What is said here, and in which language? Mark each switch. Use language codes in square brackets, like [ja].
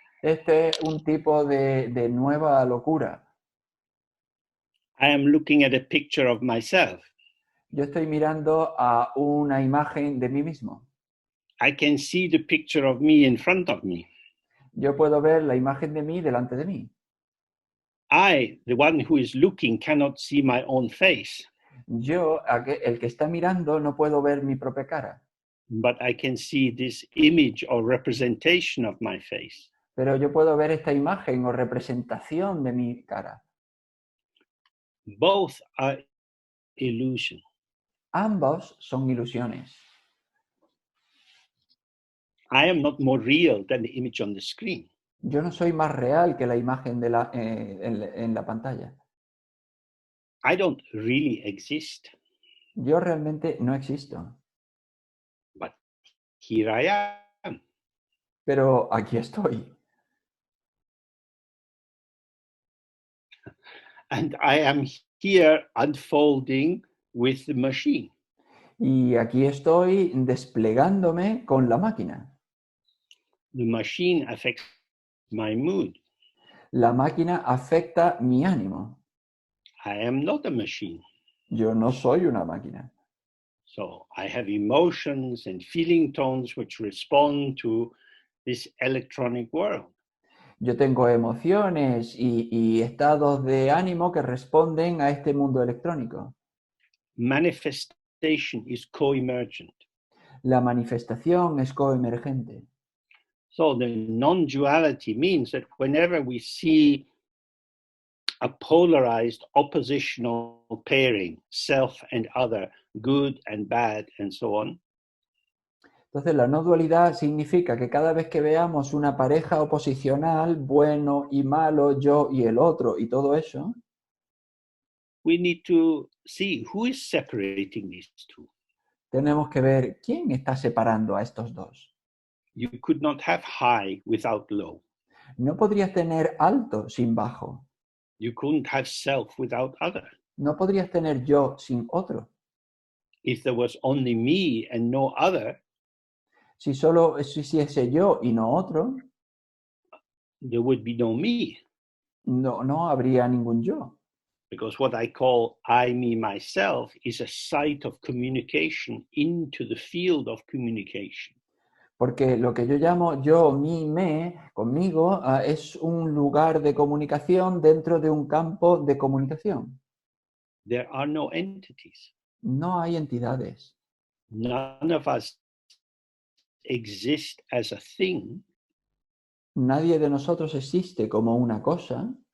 [es] Este es un tipo de nueva locura. [en] I am looking at a picture of myself. [es] Yo estoy mirando a una imagen de mí mismo. [en] I can see the picture of me in front of me. [es] Yo puedo ver la imagen de mí delante de mí. [en] I, the one who is looking, cannot see my own face. [es] Yo, el que está mirando, no puedo ver mi propia cara. [en] But I can see this image or representation of my face. [es] Pero yo puedo ver esta imagen o representación de mi cara. [en] Both are illusion. [es] Ambos son ilusiones. [en] I am not more real than the image on the screen. [es] Yo no soy más real que la imagen en la pantalla. [en] I don't really exist. [es] Yo realmente no existo. [en] But here I am. [es] Pero aquí estoy. [en] And I am here unfolding with the machine. [es] Y aquí estoy desplegándome con la máquina. [en] The machine affects my mood. [es] La máquina afecta mi ánimo. [en] I am not a machine. [es] Yo no soy una máquina. [en] So I have emotions and feeling tones which respond to this electronic world. [es] Yo tengo emociones y estados de ánimo que responden a este mundo electrónico. [en] Manifestation is co-emergent. [es] La manifestación es coemergente. [en] So the non-duality means that whenever we see a polarized oppositional pairing, self and other, good and bad, and so on, [es] Entonces, la no dualidad significa que cada vez que veamos una pareja oposicional, bueno y malo, yo y el otro, y todo eso, [en] we need to see who is separating these two. [es] tenemos que ver quién está separando a estos dos. [en] You could not have high without low. [es] No podrías tener alto sin bajo. [en] You couldn't have self without other. [es] No podrías tener yo sin otro. [en] If there was only me and no other, [es] Si solo existiese yo y no otro, [en] there would be no me. [es] no habría ningún yo. [en] Because what I call I, me, myself is a site of communication into the field of communication. [es] Porque lo que yo llamo yo, mí, me, conmigo, es un lugar de comunicación dentro de un campo de comunicación. [en] There are no entities. [es] No hay entidades. [en] None of us exist as a thing. [es] Nadie de nosotros existe como una cosa.